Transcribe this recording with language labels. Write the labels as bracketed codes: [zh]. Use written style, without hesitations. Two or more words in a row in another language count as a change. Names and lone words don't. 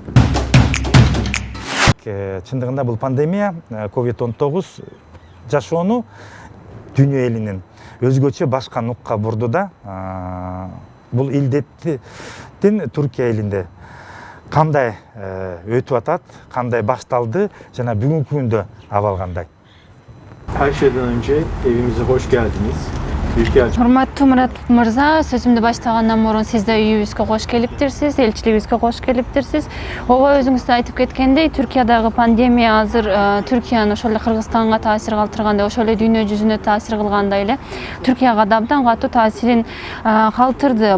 [ky] Чындыгында бул пандемия COVID-19 жашоону дүйнө элинин өзгөчө башка нукка бурду да. Бул илдеттин Туркия элинде кандай өтүп атат, кандай башталды жана бүгүнкү күндө абал кандай? [tr] Her şeyden önce evimize hoş geldiniz. [ky] Урматтуу Мурат мырза, сөзүмдү баштагандан мурун сиз да үйүбүзгө кош келиптирсиз, элчилигибизге кош келиптирсиз. Ооба, өзүңүз да айтып кеткендей, Түркиядагы пандемия азыр Түркияны ошол эле Кыргызстанга таасир калтыргандай, ошол эле дүйнө жүзүнө таасир кылгандай эле Түркияга да абдан катуу таасирин калтырды.